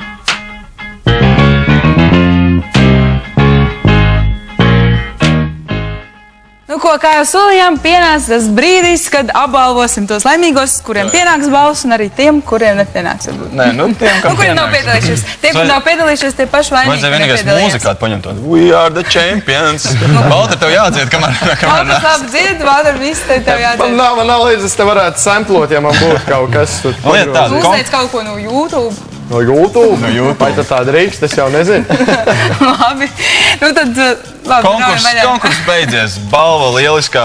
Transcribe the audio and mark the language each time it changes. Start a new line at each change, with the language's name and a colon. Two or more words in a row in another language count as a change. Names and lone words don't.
Latvian: Nu ko, kā jau solījām, pienāca tas brīdis, kad apbalvosim tos laimīgos, kuriem pienāks balvas, un arī tiem, kuriem nepienāks. Nē, nu tiem, kam kuriem nav piedalījušies. Tiem, kur nav piedalījušies, tie paši laimīgi nepiedalījās. Vajadzēja vienīgais mūzikāt paņemt tādu We are the champions. Valter, tev jādzied, kamēr nāc. Valter, labi dzied, Valter, viss tev jādzied. Man nav līdz, es te varētu samplot, ja man būtu kaut kas. Uzteic kaut ko no YouTube. No YouTube? No YouTube. Vai tad tāda rīks, tas jau nezinu. Labi. Nu tad, labi, konkurs beidzies. Balva lieliskā.